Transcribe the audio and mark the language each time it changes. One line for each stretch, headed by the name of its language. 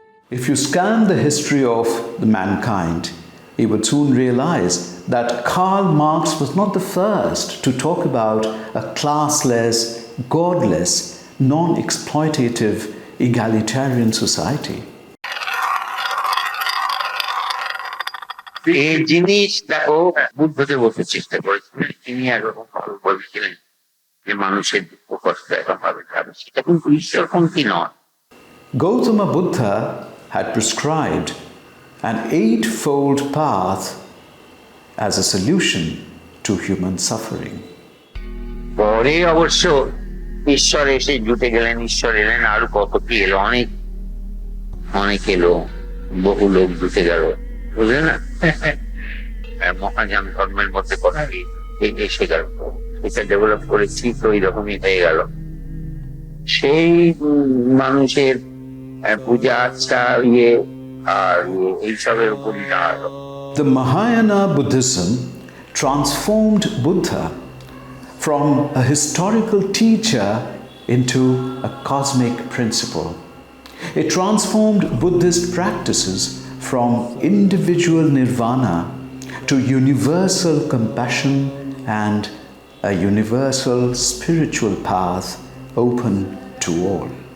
English: If you scan the history of the mankind, you would soon realize that Karl Marx was not the first to talk about a classless, godless, non-exploitative, egalitarian society.
Bangla: এই জিনিস দেখো বুদ্ধদেব বলতে চেষ্টা করেছিলেন, তিনি একরকম বলছিলেন যে মানুষের দুঃখ কষ্ট এরকমভাবে যাবে, সেটা কিন্তু ঈশ্বরপন্থী নয়।
English: Gautama Buddha had prescribed an eightfold path as a solution to human suffering.
Bangla: পরে অবশ্য ঈশ্বর এসে জুটে গেলেন, ঈশ্বর এলেন, আরো কত কি এলো, অনেক অনেক এলো, বহু লোক জুটে গেল, বুঝলেন না? মহাযান ধর্মের মধ্যে কথা এসে গেল, এটা ডেভেলপ করেছি তো এইরকমই হয়ে গেল। সেই মানুষের পূজা আচ্ছা ইয়ে আর এইসবের উপরই দাঁড়ালো।
English: The Mahayana Buddhism transformed Buddha from a historical teacher into a cosmic principle. It transformed Buddhist practices from individual nirvana to universal compassion and a universal spiritual path open to all.